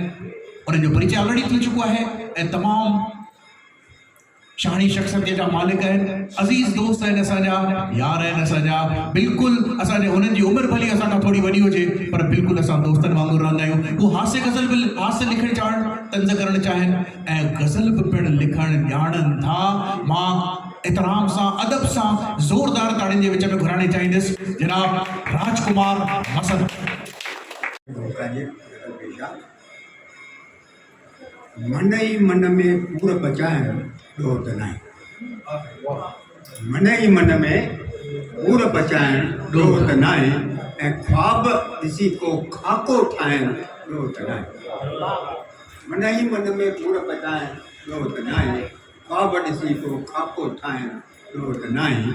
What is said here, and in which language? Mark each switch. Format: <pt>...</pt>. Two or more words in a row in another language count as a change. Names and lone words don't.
<sd>उन्हनि जो परिचय ऑलरेडी थी चुको आहे ऐं तमामु शानी शख्सियत जा मालिक आहिनि, अज़ीज़ दोस्त आहिनि, असांजा यार आहिनि, असांजा बिल्कुलु असांजे उन्हनि जी उमिरि भली असां खां थोरी वॾी हुजे पर बिल्कुलु असां दोस्तनि वांगुरु रहंदा आहियूं। हू हास्य गज़ल बि हास्य लिखणु चाहिनि, तंज़ करणु चाहिनि ऐं गज़ल बि पिणु लिखणु ॼाणनि था। मां एतराम सां, अदब सां ज़ोरदार ताड़ियुनि जे विच में घुराइणु चाहींदुसि जनाब राजकुमार मसन। मन ई मन में पूर पचाइण ॾोह त नाहे, मन ई मन में पूर पचाइण ॾोह त नाहे, ऐं ख्वाब ॾिसी को खाको ठाहिण ॾोह त नाहे। मन ई मन में पूर पचाइण ॾोह त नाहे, ख्वाब ॾिसी को खाको ठाहिण ॾोह त नाहे।</sd>